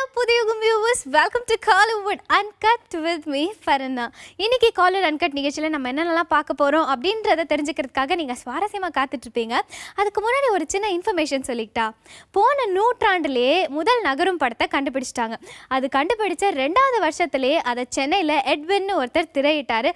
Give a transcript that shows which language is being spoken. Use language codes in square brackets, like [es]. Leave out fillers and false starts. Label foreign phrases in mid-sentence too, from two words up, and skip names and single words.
[en] Pudhiyugam viewers, welcome to Collywood Uncut with me, Farana. [ta] இன்னைக்கு Collywood Uncut நிகழ்ச்சியில நம்ம என்னென்னலாம் பார்க்க போறோம் அப்படின்றத தெரிஞ்சுக்கிறதுக்காக நீங்க சுவாரஸ்யமா காத்துட்டு இருப்பீங்க. அதுக்கு முன்னாடி ஒரு சின்ன இன்ஃபர்மேஷன் சொல்லிட்டா. போன நூற்றாண்டிலேயே முதல் நகரும் படத்தை கண்டுபிடிச்சிட்டாங்க. அது கண்டுபிடிச்ச 2வது வருஷத்திலேயே அதை சென்னையில் எட்வின்னு ஒருத்தர் திரையிட்டாரு.